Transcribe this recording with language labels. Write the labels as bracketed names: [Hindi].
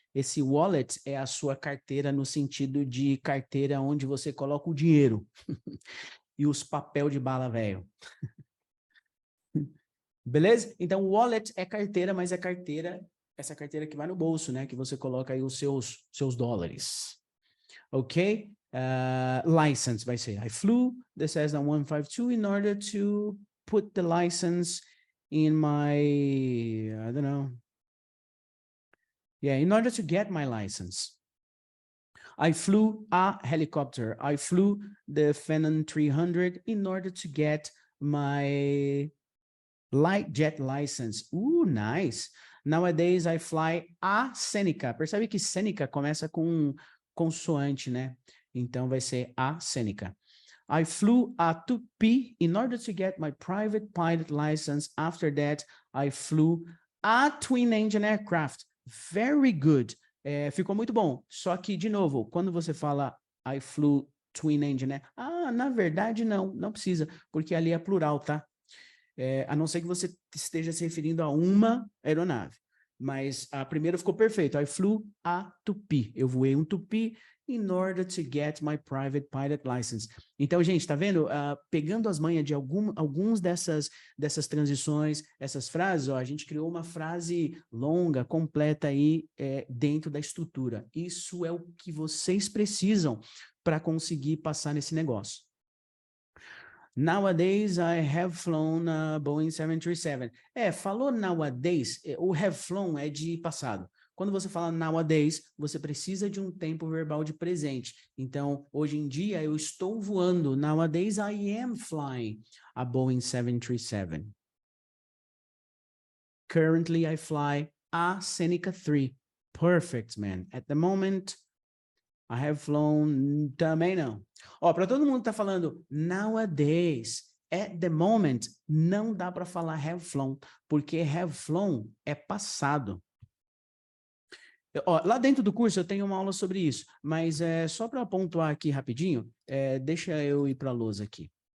[Portuguese] Esse wallet é a sua carteira no sentido de carteira onde você coloca o dinheiro e os papel de bala velho. Beleza? Então, wallet é carteira, mas é carteira, essa carteira que vai no bolso, né? Que você coloca aí os seus dólares. Ok? License vai ser, [English] I flew the Cessna 152 in order to put the license in my, I don't know. Yeah, in order to get my license. I flew a helicopter. I flew the Phenom 300 in order to get my light jet license. Nice. Nowadays, I fly a Seneca. [Portuguese] Percebe que Seneca começa com consoante, né? Então, vai ser a Seneca. [English] I flew a Tupi in order to get my private pilot license. After that, I flew a twin-engine aircraft. Very good. [Portuguese] Ficou muito bom. Só que, de novo, quando você fala [English] I flew twin-engine, [Portuguese] né? Na verdade, não precisa, porque ali é plural, tá? A não ser que você esteja se referindo a uma aeronave. Mas a primeira ficou perfeito. [English] I flew a Tupi. [Portuguese] Eu voei um [English] Tupi in order to get my private pilot license. [Portuguese] Então, gente, tá vendo? Pegando as manhas de alguns dessas transições, essas frases, ó, a gente criou uma frase longa, completa aí dentro da estrutura. Isso é o que vocês precisam para conseguir passar nesse negócio. [English] Nowadays, I have flown a Boeing 737. [Portuguese] Falou nowadays, o [English] have flown [Portuguese] é de passado. Quando você fala nowadays, você precisa de um tempo verbal de presente. Então, hoje em dia, eu estou voando. [English] Nowadays, I am flying a Boeing 737. Currently, I fly a Seneca 3. Perfect, man. At the moment, I have flown, [Portuguese] também não. Para todo mundo que tá falando nowadays, [English] at the moment, [Portuguese] não dá para falar [English] have flown, [Portuguese] porque have flown é passado. Lá dentro do curso eu tenho uma aula sobre isso, mas só para pontuar aqui rapidinho, deixa eu ir para a lousa aqui.